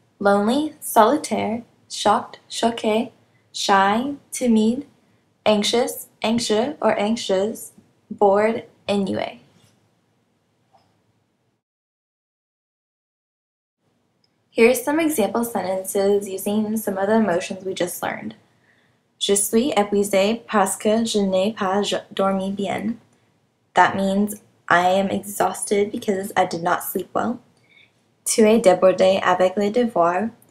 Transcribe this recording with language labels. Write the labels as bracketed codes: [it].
[en] Lonely, solitaire, shocked, choqué, shy, timide, anxious, anxieux or anxieuse, bored, ennuyé. Here are some example sentences using some of the emotions we just learned. [fr] Je suis épuisé parce que je n'ai pas dormi bien. [en] That means I am exhausted because I did not sleep well. [fr] Tu es débordé avec les devoirs.